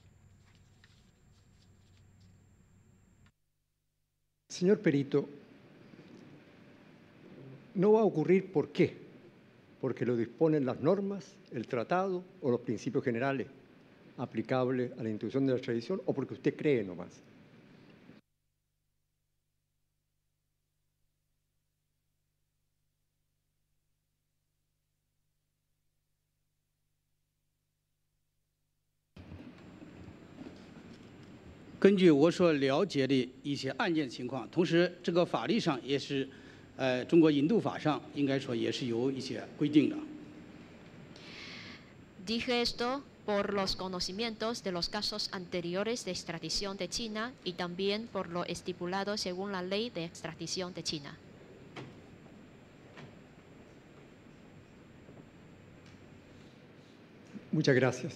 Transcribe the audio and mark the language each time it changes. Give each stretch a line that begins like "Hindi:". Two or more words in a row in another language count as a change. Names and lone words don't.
Spanish: Señor perito, no va a ocurrir, ¿por qué? Porque lo disponen las normas, el tratado o los principios generales aplicables a la institución de la extradición, o porque usted cree nomás.
Chinese: 根据我所了解的一些案件情况，同时这个法律上也是，中国引渡法上应该说也是有一些规定的。
Spanish: Dije esto por los conocimientos de los casos anteriores de extradición de China y también por lo estipulado según la ley de extradición de China. Muchas gracias.